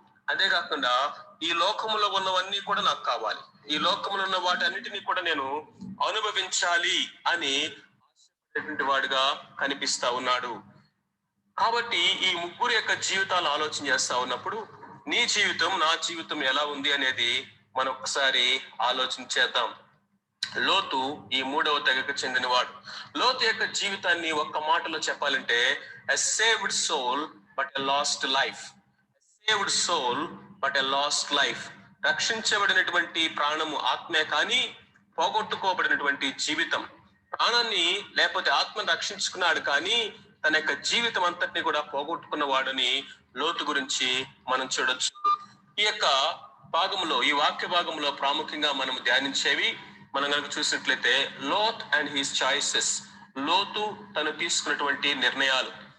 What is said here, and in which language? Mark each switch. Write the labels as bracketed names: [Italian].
[Telugu] అంతేకాకుండా ఈ లోకములో ఉన్నవన్నీ కూడా నాకు కావాలి, ఈ లోకములో ఉన్న వాటన్నిటినీ కూడా నేను అనుభవించాలి అని వాడుగా కనిపిస్తా ఉన్నాడు. కాబట్టి ఈ ముగ్గురు యొక్క జీవితాలు ఆలోచన చేస్తా ఉన్నప్పుడు నీ జీవితం నా జీవితం ఎలా ఉంది అనేది మనం ఒకసారి ఆలోచన చేద్దాం. లోతు ఈ 3వ తెగకు చెందినవాడు. లోతు యొక్క జీవితాన్ని ఒక్క మాటలో చెప్పాలంటే [English] a saved soul but a lost life. A saved soul but a lost life. [Telugu] రక్షించబడినటువంటి ప్రాణము ఆత్మే కానీ పోగొట్టుకోబడినటువంటి జీవితం. ప్రాణాన్ని లేకపోతే ఆత్మను రక్షించుకున్నాడు కానీ తన యొక్క జీవితం అంతటిని కూడా పోగొట్టుకున్న వాడని లోతు గురించి మనం చూడొచ్చు. ఈ యొక్క భాగంలో, ఈ వాక్య భాగంలో ప్రాముఖ్యంగా మనం ధ్యానించేవి మనం కనుక చూసినట్లయితే [English] Lot and his choices, [Telugu] లోతు తను తీసుకున్నటువంటి నిర్ణయాలు.